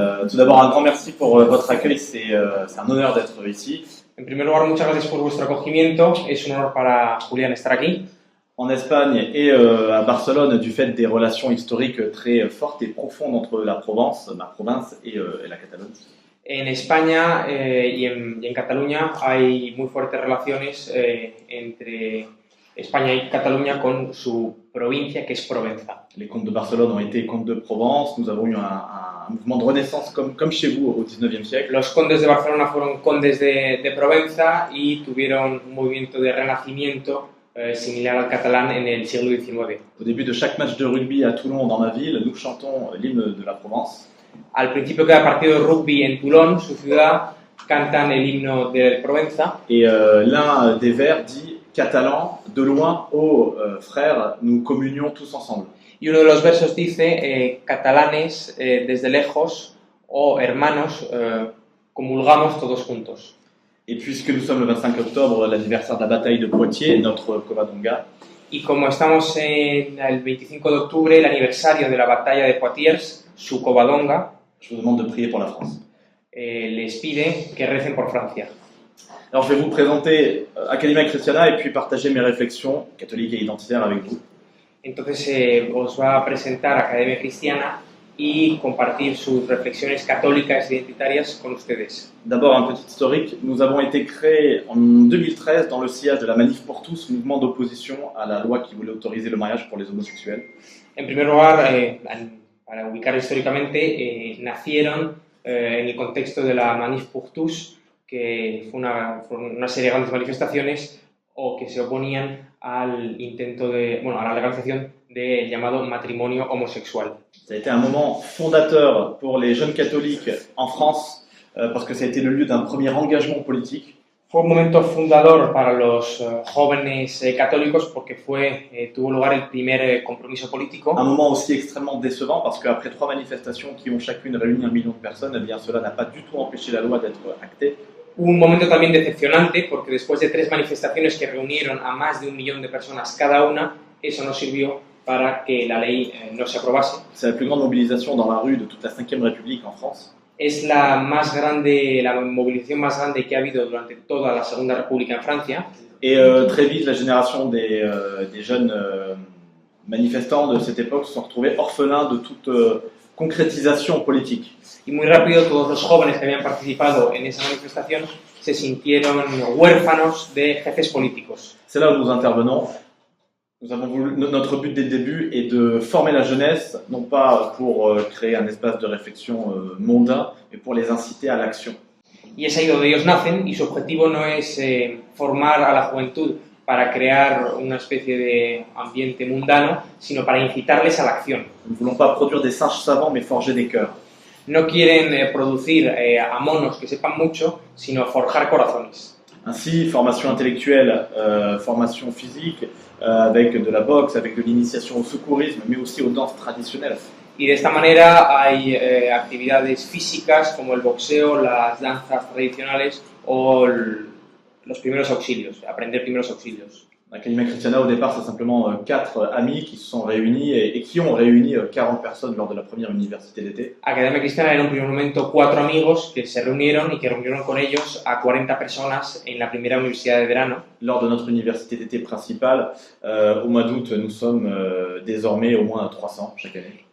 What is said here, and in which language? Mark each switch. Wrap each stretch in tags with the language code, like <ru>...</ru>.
<fr>Tout d'abord, un grand merci pour votre accueil, c'est un honneur d'être ici.</fr> <es>En primer lugar, muchas gracias por vuestro acogimiento. Es un honor para Julián estar aquí.</es> <fr>En Espagne et à Barcelone, du fait des relations historiques très fortes et profondes entre la Provence, ma province, et la Catalogne.</fr> <es>En España y en Cataluña hay muy fuertes relaciones entre España y Cataluña con su provincia, que es Provenza.</es> <fr>Les comtes de Barcelone ont été comtes de Provence. Nous avons eu un mouvement de renaissance comme chez vous au XIXe siècle.</fr> <es>Los condes de Barcelona fueron condes de Provenza y tuvieron un movimiento de renacimiento similar al catalán en el siglo XIX.</es> <fr>Au début de chaque match de rugby à Toulon, dans ma ville, nous chantons l'hymne de la Provence.</fr> <es>Al principio de cada partido de rugby en Toulon, su ciudad, cantan el himno de Provenza.</es> <fr>Et l'un des vers dit « Catalan, de loin, ô frères, nous communions tous ensemble ».</fr> <es>Y uno de los versos dice, catalanes, desde lejos, o hermanos, comulgamos todos juntos.</es> <fr>Et puisque nous sommes le 25 octobre, l'anniversaire de la bataille de Poitiers, notre Covadonga.</fr> <es>Y como estamos en el 25 de octubre, el aniversario de la batalla de Poitiers, su Covadonga,</es> <fr>je vous demande de prier pour la France.</fr> <es>Les pide que recen por Francia.</es> <fr>Alors je vais vous présenter Academia Cristiana et puis partager mes réflexions catholiques et identitaires avec vous.</fr> <es>Entonces os va a presentar Academia Cristiana y compartir sus reflexiones católicas e identitarias con ustedes.</es> <fr>D'abord, un petit historique. Nous avons été créés en 2013 dans le sillage de la Manif pour tous, mouvement d'opposition à la loi qui voulait autoriser le mariage pour les homosexuels.</fr> <es>En primer lugar, para ubicar históricamente, nacieron en el contexto de la Manif pour tous, que fue una serie de grandes manifestaciones o que se oponían al intento a la legalización del llamado matrimonio homosexual.</es> <fr>Ça a été un moment fondateur pour les jeunes catholiques en France, parce que ça a été le lieu d'un premier engagement politique.</fr> <es>Fue un momento fundador para los jóvenes católicos porque tuvo lugar el primer compromiso político.</es> <fr>Un moment aussi extrêmement décevant parce qu'après 3 manifestations qui ont chacune réuni 1 million de personnes, eh bien cela n'a pas du tout empêché la loi d'être actée.</fr> <es>Un momento también decepcionante porque después de 3 manifestaciones que reunieron a más de 1 millón de personas cada una, eso no sirvió para que la ley no se aprobase.</es> <fr>C'est la plus grande mobilisation dans la rue de toute la Ve République en France.</fr> <es>Es la movilización más grande que ha habido durante toda la Segunda República en Francia.</es> <fr>Et très vite, la génération des jeunes manifestants de cette époque se sont retrouvés orphelins de toute concrétisation politique.</fr> <es>Y muy rápido todos los jóvenes que habían participado en esa manifestación se sintieron huérfanos de jefes políticos.</es> <fr>C'est là où nous intervenons. Nous avons voulu, notre but dès le début est de former la jeunesse, non pas pour créer un espace de réflexion mondain, mais pour les inciter à l'action.</fr> <es>Y es ahí donde ellos nacen, y su objetivo no es formar a la juventud para crear una especie de ambiente mundano, sino para incitarles a la acción.</es> <fr>Nous ne voulons pas produire des singes savants, mais forger des cœurs.</fr> <es>no quieren producir a monos que sepan mucho, sino forjar corazones.</es> <fr>Ainsi, formation intellectuelle, formation physique, avec de la boxe, avec de l'initiation au secourisme, mais aussi aux danses traditionnelles.</fr> <es>Y de esta manera hay actividades físicas como el boxeo, las danzas tradicionales o los primeros auxilios, aprender primeros auxilios.</es> <fr>L'Académie Christiana, au départ, c'est simplement 4 amis qui se sont réunis et qui ont réuni 40 personnes lors de la première université d'été.</fr> <es>Academia Cristiana era en un primer momento 4 amigos que se reunieron y que reunieron con ellos a 40 personas en la primera universidad de verano.</es> <fr>Lors de notre université d'été principale, au mois d'août, nous sommes désormais au moins 300 chaque année.</fr>